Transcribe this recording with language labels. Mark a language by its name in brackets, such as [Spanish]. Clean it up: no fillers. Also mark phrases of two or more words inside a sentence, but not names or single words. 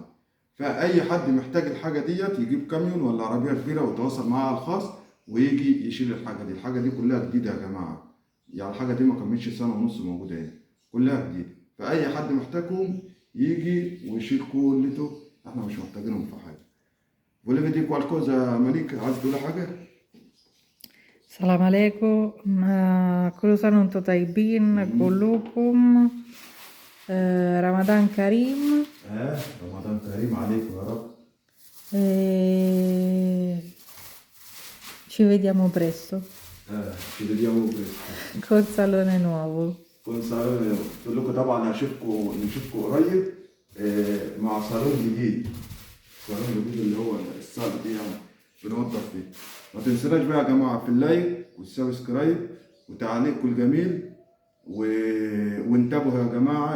[Arabic] فاي حد محتاج الحاجة ديت يجيب كاميون ولا عربية كبيرة ويتواصل معاه على الخاص ويجي يشيل الحاجة دي. الحاجة دي كلها جديدة يا جماعة. يعني الحاجة دي ما كملتش سنة ونص موجودة هنا كلها جديدة. فاي حد محتاجهم يجي ويشيل كلته. احنا مش محتاجينهم في حاجة. [Italian] Volevi dire qualcosa [Arabic] مليك؟ عايز تقول حاجة؟ السلام عليكم. كل سنة وانتم طيبين كلكم. رمضان كريم. رمضان كريم عليكم يا رب. [Italian] Ci vediamo presto ci vediamo presto. col salone nuovo. [Arabic] كل صالون قلت لكم طبعا نشوفكم قريب مع صالون جديد. صالون جديد اللي هو الصالة دي يعني بنوضف فيه. ما تنسوناش بقى يا جماعة في اللايك والسبسكرايب وتعليقكم الجميل وانتبهوا يا جماعة.